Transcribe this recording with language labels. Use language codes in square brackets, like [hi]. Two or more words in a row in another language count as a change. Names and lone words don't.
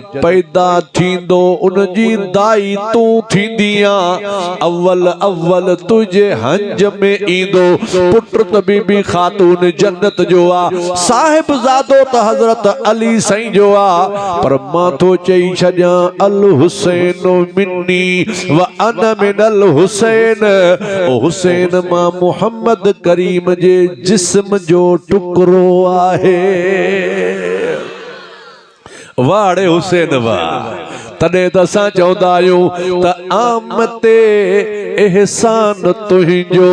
[sd] पैदा थींदो उन जी दाई तू थींदिया अव्वल अव्वल तुझे हंज में ईंदो पुत्र त बीबी खातून जन्नत जो आ साहिब ज़ादो त हज़रत अली साईं जो आ पर मां तो चई छॾियां [ar] الحسين مني وأنا من الحسين [sd] ओ हुसैन मां मोहम्मद करीम जे जिस्म जो टुकड़ो आहे वाड़े हुसैन वाह तॾहिं त असां चवंदा आहियूं त आमते एहसान तुंहिंजो